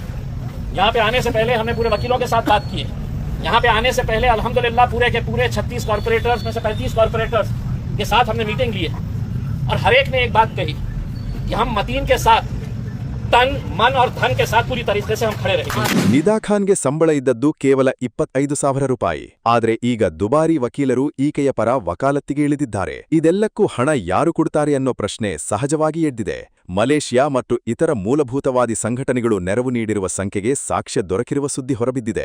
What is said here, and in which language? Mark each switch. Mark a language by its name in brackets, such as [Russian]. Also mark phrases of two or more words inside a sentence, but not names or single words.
[Hindi] यहाँ पे आने से पहले हमने पूरे वकीलों के साथ बात की है. यहाँ पे आने से पहले अल्हम्दुलिल्लाह पूरे के पूरे 36 कॉर्पोरेटर्स में से 35 कॉर्पोरेटर्स के साथ हमने मीटिंग ली है और हर एक ने एक बात कही कि हम मतीन के साथ तन मन और धन के साथ पूरी तरीके से हम खड़े रहेंगे. [Kannada] ನಿದಾ ಖಾನ್ಗೆ ಸಂಬಳ ಇದ್ದದ್ದು ಕೇವಲ 25,000 ರೂಪಾಯಿ. ಆದರೆ ಈಗ ದುಬಾರಿ ವಕೀಲರು ಈಕೆಯ ಪರ ವಕಾಲತ್ತಿಗೆ ಇಳಿದಿದ್ದಾರೆ. ಇದೆಲ್ಲಕ್ಕೂ ಹಣ ಯಾರು ಕೊಡ್ತಾರೆ ಅನ್ನೋ ಪ್ರಶ್ನೆ ಸಹಜವಾಗಿ ಎದ್ದಿದೆ. ಮಲೇಷ್ಯಾ ಮತ್ತು ಇತರ ಮೂಲಭೂತವಾದಿ ಸಂಘಟನೆಗಳು ನೆರವು ನೀಡಿರುವ ಸಂಖ್ಯೆಗೆ ಸಾಕ್ಷ್ಯ ದೊರಕಿರುವ ಸುದ್ದಿ ಹೊರಬಿದ್ದಿದೆ.